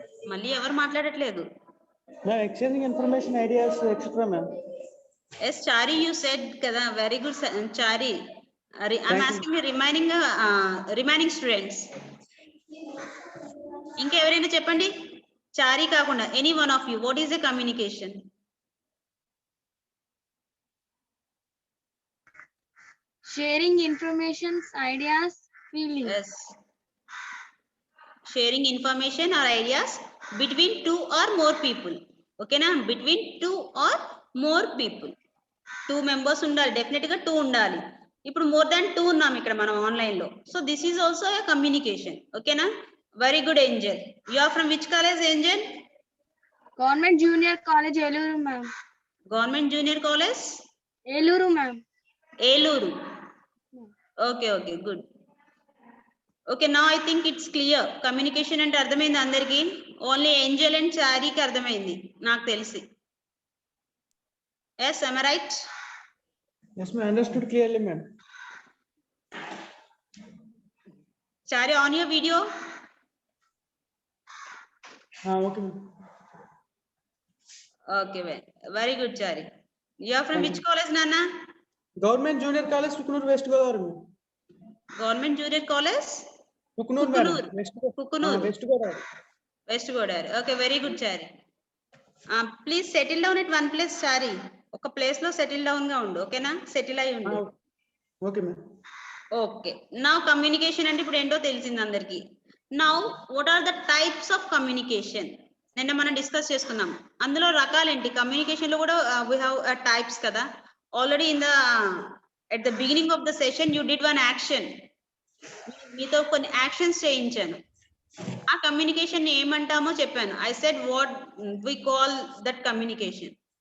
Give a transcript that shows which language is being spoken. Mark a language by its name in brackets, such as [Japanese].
[Telugu] మళ్ళీ ఎవరు మాట్లాడట్లేదు. [English] Ma'am, exchanging information, ideas, etc. Ma'am. Yes, Chari, you said kada. Very good, Chari. I'm Thank you. asking the remaining students. [Telugu] ఇంకా ఎవరైనా చెప్పండి. [English] చారీ కాకుండా any one of you, what is the communication? Sharing informations, ideas, feelings. Yes. Sharing information or ideas between two or more people. Okay na? Between two or more people. [Telugu] 2 members ఉండాలి, definite గా 2 ఉండాలి. ఇప్పుడు more than 2 ఉన్నాం ఇక్కడ మనం online లో. [English] So this is also a communication. ఓకేనా? Very good Angel. You are from which college Angel? Government Junior College, Eluru, ma'am. Government junior college Eluru, ma'am. Eluru. Okay okay good. Okay now I think it's clear. [Telugu] Communication అంటే అర్థమైంది అందరికి? Only Angel and చారీకి అర్థమైంది నాకు తెలిసి. [English] Yes, am I right? Yes, ma'am. Understood clearly, ma'am. Chari, on your video. Okay, ma'am. Okay, very good, Chari. You are from Thank which you. college, Nana? Government Junior College, Kukunur, West Godavari, ma'am. Government Junior College? Kukunur, madam. Kukunur. Kukunur. West Godavari. West Godavari. Okay, very good, Chari. Please settle down at one place, Chari. [Telugu] ఒక place లో settle down గా ఉండు. ఓకేనా? Settle అయి ఉండు. [English] Okay, ma'am. Okay. [Telugu] Now communication అంటే ఇప్పుడు ఏంటో తెలిసింది అందరికి. [English] Now what are the types of communication? [Telugu] నిన్న మనం డిస్కస్ చేసుకున్నాం. అందులో రకాలేంటి? కమ్యూనికేషన్ లో కూడా we have టైప్స్ కదా. [English] Already at the beginning of the session you did one action. [Telugu] మీతో కొన్ని యాక్షన్స్ చేయించాను. ఆ కమ్యూనికేషన్ ని ఏమంటామో చెప్పాను. [English] I said what we call that communication.